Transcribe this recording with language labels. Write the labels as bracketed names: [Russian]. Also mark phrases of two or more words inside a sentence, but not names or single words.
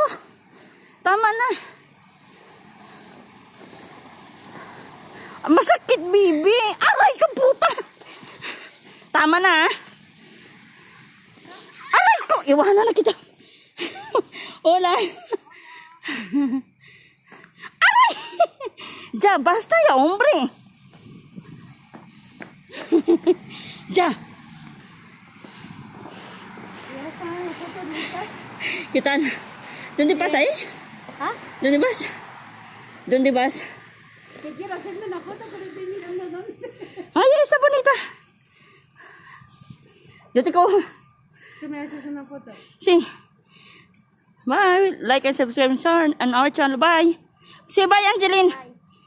[Filipino] Tama na. Masakit, bibi. Aray ka, puta. Tama na, ha. Aray ko. Iwanan na kita. Wala. [Spanish] Aray. Ja, basta ya, hombre. Ja. Kita ¿dónde pasa ahí? ¿Ah? ¿Dónde vas? ¿Dónde vas? Que quiero hacerme una foto, pero estoy mirando dónde. Ay, está bonita. Yo te cojo. ¿Tú me haces una foto? Sí. [English] Bye. Like and subscribe on our channel. Bye. Say bye, Angeline. Bye.